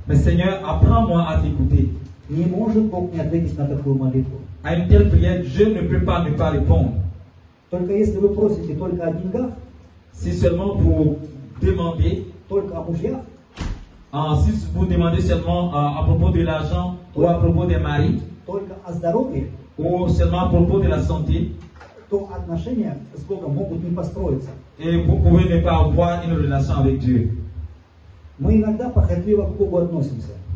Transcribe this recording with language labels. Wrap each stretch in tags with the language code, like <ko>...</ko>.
<fr>Mais Seigneur, apprends-moi à t'écouter.</fr> <ru>Не может Бог не ответить на такую молитву.</ru> <fr>À une telle prière, je ne peux pas ne pas répondre.</fr> <ru>Только если вы просите только о деньгах,</ru> <fr>Si seulement vous demandez,</fr> <ru>только о мужьях,</ru> <fr>si vous demandez seulement à propos de l'argent ou à propos des maris</fr> <ru>только о здоровье,</ru> <fr>ou seulement à propos de la santé,</fr> <ru>то отношения с Богом могут не построиться.</ru> <fr>et vous pouvez ne pas avoir une relation avec Dieu.</fr> <ru>Мы иногда похотливо к Богу относимся.</ru>